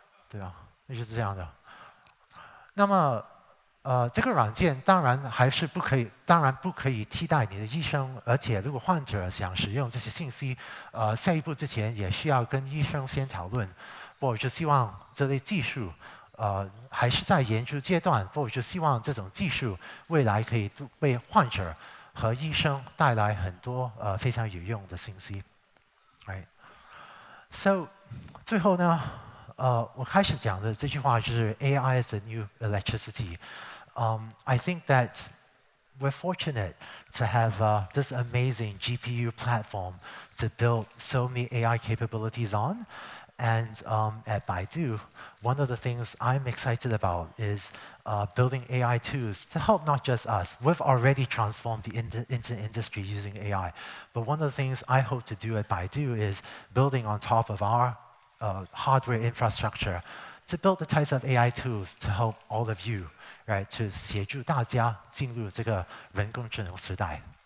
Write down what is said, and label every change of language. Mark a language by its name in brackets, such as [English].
[Chinese] 对啊，那就是这样的。那么，这个软件当然不可以替代你的医生，而且如果患者想使用这些信息，下一步之前也需要跟医生先讨论。我就希望这类技术，还是在研究阶段。我就希望这种技术未来可以为患者和医生带来很多非常有用的信息。 [English] Right. So， [Chinese] 最后呢？我开始讲的这句话就是 [English] AI is the new electricity. I think that we're fortunate to have this amazing GPU platform to build so many AI capabilities on. And at Baidu, one of the things I'm excited about is building AI tools to help not just us. We've already transformed the industry using AI. But one of the things I hope to do at Baidu is building on top of our hardware infrastructure to build the types of AI tools to help all of you, right? [Chinese] To 协助大家进入这个人工智能时代。